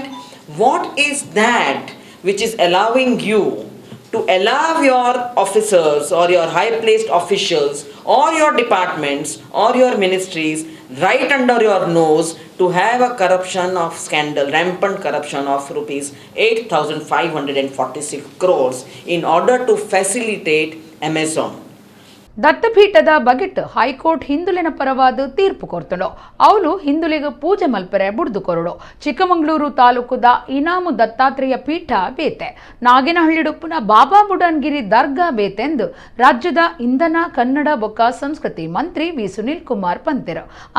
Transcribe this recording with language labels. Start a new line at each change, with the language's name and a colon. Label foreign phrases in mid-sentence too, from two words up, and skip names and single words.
English: What is that which is allowing you to allow your officers or your high-placed officials or your departments or your ministries right under your nose to have a corruption of scandal, rampant corruption of rupees 8,546 crores in order to facilitate Amazon?
Tulu: ದತ್ತಪೀಠದ ಬಗೆಟ್ ಹೈಕೋರ್ಟ್ ಹಿಂದುಳಿನ ಪರವಾದ ತೀರ್ಪು ಕೊರ್ತಳು. ಅವಳು ಹಿಂದುಳಿಗೆ ಪೂಜೆ ಮಲ್ಪರೆ ಬುಡ್ದು ಕೊರಡು. ಚಿಕ್ಕಮಗಳೂರು ತಾಲೂಕುದ ಇನಾಮು ದತ್ತಾತ್ರೇಯ ಪೀಠ ಬೇತೆ ನಾಗಿನಹಳ್ಳಿಡುಪ್ಪುನ ಬಾಬಾ ಬುಡನ್ಗಿರಿ ದರ್ಗಾ ಬೇತೆಂದು ರಾಜ್ಯದ ಇಂಧನ ಕನ್ನಡ ಬೊಕ್ಕ ಸಂಸ್ಕೃತಿ ಮಂತ್ರಿ ವಿ ಸುನೀಲ್ ಕುಮಾರ್ ಪಂತೆರು.